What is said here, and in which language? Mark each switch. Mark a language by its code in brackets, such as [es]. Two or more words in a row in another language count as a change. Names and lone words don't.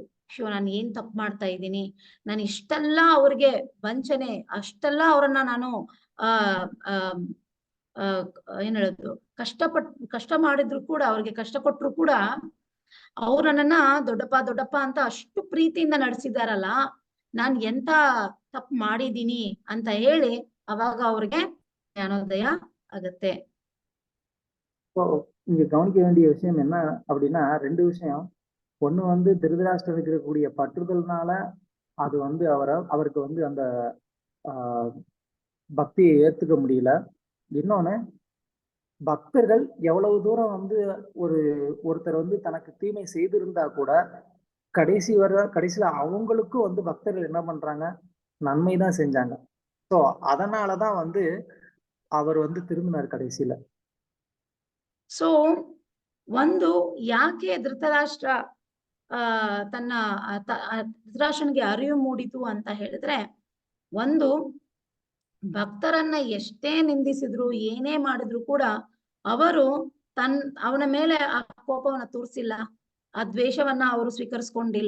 [kn] ನಾನು ಏನ್ ತಪ್ಪು ಮಾಡ್ತಾ ಇದ್ದೀನಿ, ನಾನು ಇಷ್ಟೆಲ್ಲ ಅವ್ರಿಗೆ ವಂಚನೆ, ಅಷ್ಟೆಲ್ಲ ಅವ್ರನ್ನ ನಾನು ಏನ್ ಹೇಳೋದು, ಕಷ್ಟ ಮಾಡಿದ್ರು ಕೂಡ, ಅವ್ರಿಗೆ ಕಷ್ಟ ಕೊಟ್ರು ಕೂಡ ಅವ್ರು ನನ್ನನ್ನ ದೊಡ್ಡಪ್ಪ ಅಂತ ಅಷ್ಟು ಪ್ರೀತಿಯಿಂದ ನಡೆಸಿದಾರಲ್ಲ, ನಾನ್ ಎಂತ ತಪ್ಪು ಮಾಡಿದೀನಿ ಅಂತ ಹೇಳಿ ಅವಾಗ ಅವ್ರಿಗೆ ಜ್ಞಾನೋದಯ ಆಗತ್ತೆ. [ta] இங்க கவனிக்க வேண்டிய விஷயம் என்ன அப்படின்னா, ரெண்டு விஷயம். ஒண்ணு வந்து திருதராஷ்டிரனுக்கு இருக்கக்கூடிய பற்றுதல்னால அது வந்து அவருக்கு வந்து அந்த பக்தியை ஏத்துக்க முடியல. இன்னொன்னு, பக்தர்கள் எவ்வளவு தூரம் வந்து ஒருத்தர் வந்து தனக்கு தீமை செய்திருந்தா கூட கடைசியில அவங்களுக்கும் வந்து பக்தர்கள் என்ன பண்றாங்க, நன்மைதான் செஞ்சாங்க. சோ அதனாலதான் வந்து அவர் வந்து திரும்பினார் கடைசியில. [kn] ಸೊ ಒಂದು ಯಾಕೆ ಧೃತರಾಷ್ಟ್ರ ತನ್ನ ಧೃತರಾಷ್ಟ್ರನಿಗೆ ಅರಿವು ಮೂಡಿತು ಅಂತ ಹೇಳಿದ್ರೆ, ಒಂದು ಭಕ್ತರನ್ನ ಎಷ್ಟೇ ನಿಂದಿಸಿದ್ರು ಏನೇ ಮಾಡಿದ್ರು ಕೂಡ ಅವರು ಅವನ ಮೇಲೆ ಆ ಕೋಪವನ್ನ ತೋರಿಸಿಲ್ಲ, ಆ ದ್ವೇಷವನ್ನ ಅವರು ಸ್ವೀಕರಿಸ್ಕೊಂಡಿಲ್ಲ.